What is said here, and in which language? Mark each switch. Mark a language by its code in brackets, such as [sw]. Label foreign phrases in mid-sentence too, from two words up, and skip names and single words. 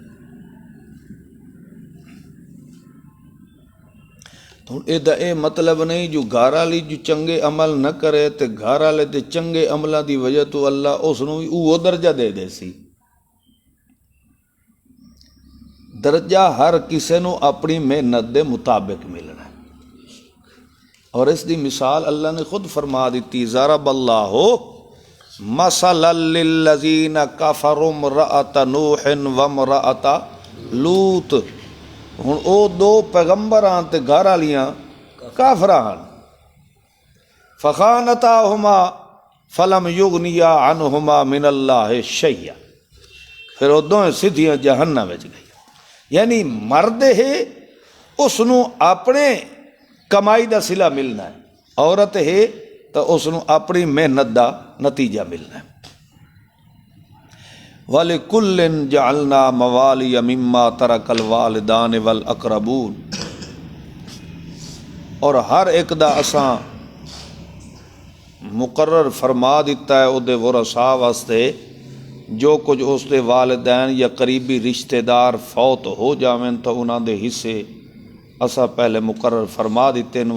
[pa] تو اے مطلب نہیں جو گھر والی جو چنگے عمل نہ کرے تے گھر والے دے چنگے عملاں دی وجہ تو اللہ اس نو وہ درجہ دے دے سی۔ درجہ ہر کسے نو اپنی محنت دے مطابق ملنا ہے، اور اس دی مثال اللہ نے خود فرما دیتی، [ar] ضرب اللہ مثلا للذین کفروا امرأۃ نوح وامرأۃ لوط، [pa] ہن او دو پیغمبراں تے گھر والیاں کافراں، [ar] فخانتاہما فلم یغنیا عنہما من اللہ شیئا، [pa] پھر وہ دوویں سیدھیاں جہنم وچ گئی۔ یعنی مرد ہے اس نو اپنے کمائی دا صلہ ملنا ہے، عورت ہے تو اس نو اپنی محنت دا نتیجہ ملنا ہے۔ [ar] وَلِكُلٍّ جَعَلْنَا مَوَالِيَ مِمَّا تَرَكَ الْوَالِدَانِ وَالْأَقْرَبُونَ، اور ہر ایک دا اساں مقرر فرما دیتا ہے او دے ورثاء واسطے جو کچھ اس دے والدین یا قریبی رشتہ دار فوت ہو جاویں تو انہاں دے حصے اسا پہلے مقرر فرما دیتے ہیں۔